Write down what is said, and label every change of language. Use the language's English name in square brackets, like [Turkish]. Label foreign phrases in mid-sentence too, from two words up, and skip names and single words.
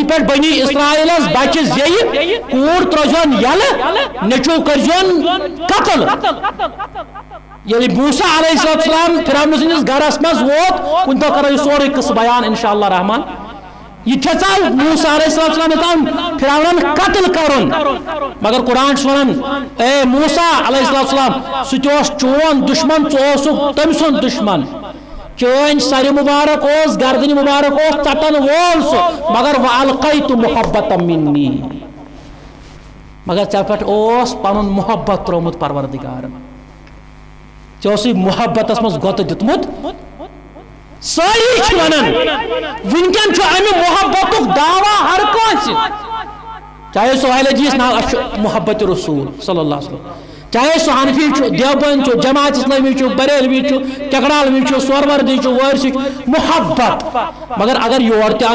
[Kashmiri] پٮ۪ٹھ بنی اسرائیلس بچہِ زیٚیہِ کوٗر ترٲوزہون یلہٕ نیٚچوٗ کٔرزہون قتل ییٚلہِ موسیٰ [Arabic] علیہ السلام [Kashmiri] فرعون سٕنٛدِس گرس منٛز ووت کُنہِ دۄہ کرو یہِ سورُے قصہٕ بیان [Arabic] انشاء اللہ [Kashmiri] رحمان یہ یژھان موسیٰ [Arabic] علیہ السلام [Kashmiri] یژھان فرعونن قتل کرن مگر قرآن چھُ ونان اے موسیٰ [Arabic] علیہ السلام [Kashmiri] سُہ تہِ اوس چون دشمن ژٕ اوسُکھ تٔمۍ سُنٛد دشمن چٲنۍ سرِ مبارک اوس گردنہِ مبارک اوس ژٹن وول سُہ مگر [Arabic] وَأَلْقَيْتُ مُحَبَّةً مِنِّي [Kashmiri] مگر ژےٚ پٮ۪ٹھ اوس پنُن محبت ترٛوومُت پروردگارن ژےٚ اوسُے محبتس منٛز گۄتہٕ دیُتمُت سٲری چھِ ونان وٕنکٮ۪ن چھُ امہِ محبتُک دعوا ہر کٲنٛسہِ چاہے سہیل جیس ناو اَسہِ چھُ محبت رسول [Arabic] صلی اللہ علیہ وسلم [Kashmiri] چاہے سُہ حنفی چھُ دیوبند چھُ جماعت اسلامی چھُ بریلوی چھُ ٹکرالوی چھُ سوروردی چھُ وٲرثی چھُ محبت مگر اگر یور تہِ